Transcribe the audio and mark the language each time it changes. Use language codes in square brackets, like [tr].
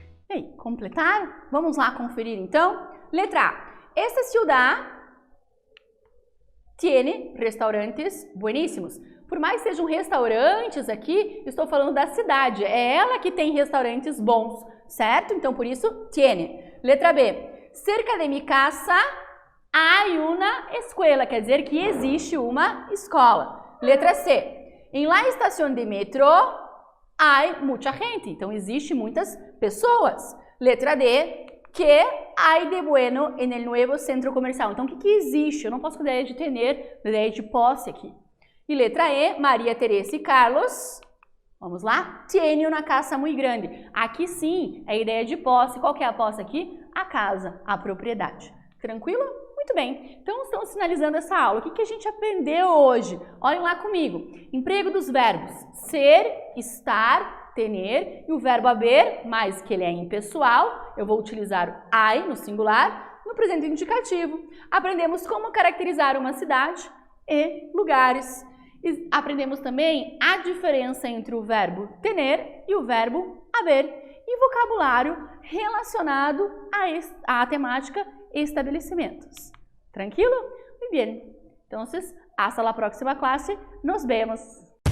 [pt] E aí, completaram? Vamos lá conferir então? Letra A. [es] Esta ciudad tiene restaurantes bueníssimos. [pt] Por mais que sejam restaurantes aqui, estou falando da cidade. É ela que tem restaurantes bons, certo? Então, por isso, tiene. Letra B. [es] Cerca de mi casa hay una escuela. [pt] Quer dizer que existe uma escola. Letra C. [es] En la estación de metro hay mucha gente. [pt] Então, existe muitas pessoas. Letra D. [es] Que hay de bueno en el nuevo centro comercial. [pt] Então, o que existe? Eu não posso com a ideia de tener, a ideia de posse aqui. E letra E, Maria Teresa e Carlos, vamos lá, tiene uma casa muito grande. Aqui sim, é a ideia de posse. Qual que é a posse aqui? A casa, a propriedade. Tranquilo? Muito bem. Então, estamos finalizando essa aula. O que a gente aprendeu hoje? Olhem lá comigo. Emprego dos verbos ser, estar, tener, e o verbo haver, mas que ele é impessoal, eu vou utilizar o hay no singular, no presente indicativo. Aprendemos como caracterizar uma cidade e lugares. E aprendemos também a diferença entre o verbo tener e o verbo haver. E vocabulário relacionado à temática estabelecimentos. [es] Tranquilo? Muy bien. Entonces, hasta la próxima clase. Nos vemos.